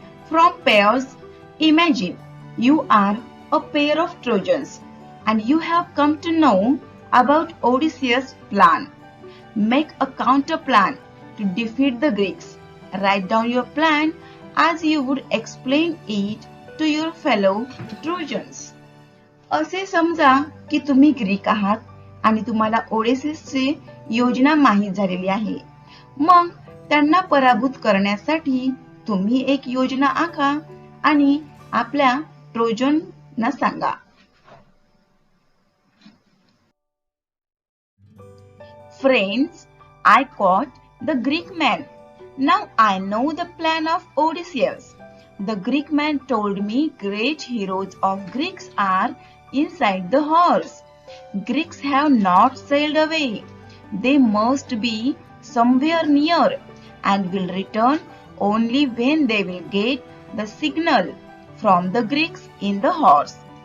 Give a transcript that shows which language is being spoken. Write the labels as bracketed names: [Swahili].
[English] From pairs, imagine you are a pair of Trojans and you have come to know about Odysseus' plan. Make a counter plan to defeat the Greeks. Write down your plan as you would explain it to your fellow Trojans. [Marathi] असे समजा की तुम्ही Greek आहात आणि तुम्हाला ओडेसिसची योजना माहीत झालेली आहे. मग त्यांना पराभूत करण्यासाठी तुम्ही एक योजना आखा आणि आपल्या ट्रोजनना सांगा. [English] Friends, I caught the Greek man. Now I know the plan of Odysseus. The Greek man told me great heroes of Greeks are inside the horse. Greeks have not sailed away. They must be somewhere near and will return only when they will get the signal from the Greeks in the horse.